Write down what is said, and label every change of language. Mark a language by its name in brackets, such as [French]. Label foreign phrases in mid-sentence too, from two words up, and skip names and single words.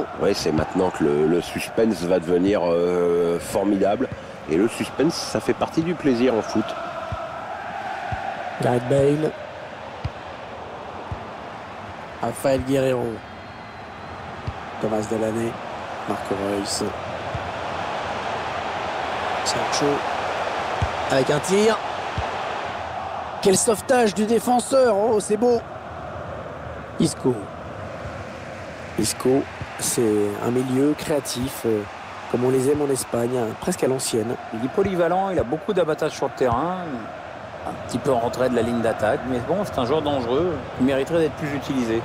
[French] Oui, c'est maintenant que le suspense va devenir formidable. Et le suspense, ça fait partie du plaisir en foot. Gareth Bale. Rafael Guerreiro. Thomas Delaney. Marco Reus. Sancho. Avec un tir. Quel sauvetage du défenseur. Oh, c'est beau. Isco. Isco, c'est un milieu créatif, comme on les aime en Espagne, presque à l'ancienne. Il est polyvalent, il a beaucoup d'abattage sur le terrain, un petit peu en retrait de la ligne d'attaque, mais bon, c'est un joueur dangereux, il mériterait d'être plus utilisé.